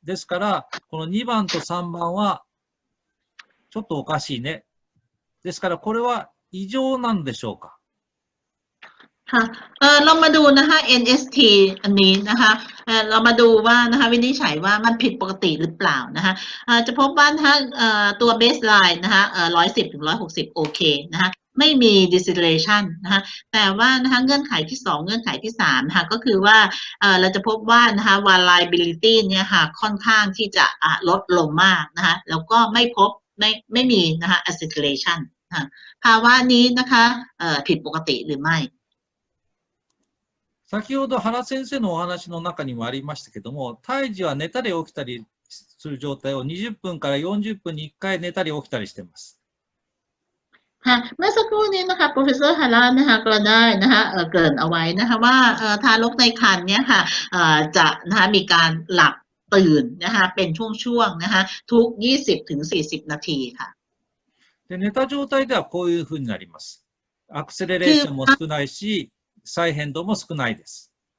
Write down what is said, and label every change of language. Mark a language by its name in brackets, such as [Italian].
[Japanese] ですから、この2番と3番はちょっとおかしいね。ですから、これは異常なんでしょうか。 [Thai] ค่ะเรามาดูนะคะ NST อันนี้นะคะเรามาดูว่านะคะวินิจฉัยว่ามันผิดปกติหรือเปล่านะคะจะพบว่านะคะตัว baseline นะคะ110ถึง160โอเคนะคะไม่มี deceleration นะคะแต่ว่านะคะเงื่อนไขที่2เงื่อนไขที่3นะคะก็คือว่าเราจะพบว่านะคะ variability เนี่ยค่ะค่อนข้างที่จะลดลงมากนะคะแล้วก็ไม่มีนะคะ acceleration ภาวะนี้นะคะผิดปกติหรือไม่ [Japanese] 先ほど原先生のお話の中にもありましたけども、胎児は寝たり起きたりする状態を20分から40分に1回寝たり起きたりしています。 [Thai] ค่ะเมื่อสักครู่นี้นะคะ Professor Hara นะคะก็ได้นะคะเกริ่นเอาไว้นะคะว่าทารกในครรภ์เนี่ยค่ะจะนะคะมีการหลับตื่นนะคะเป็นช่วงๆนะคะทุก20ถึง40นาทีค่ะ [Japanese] で寝た状態ではこういうふうになります。アクセレレーションも少ないし、再変動も少ないです。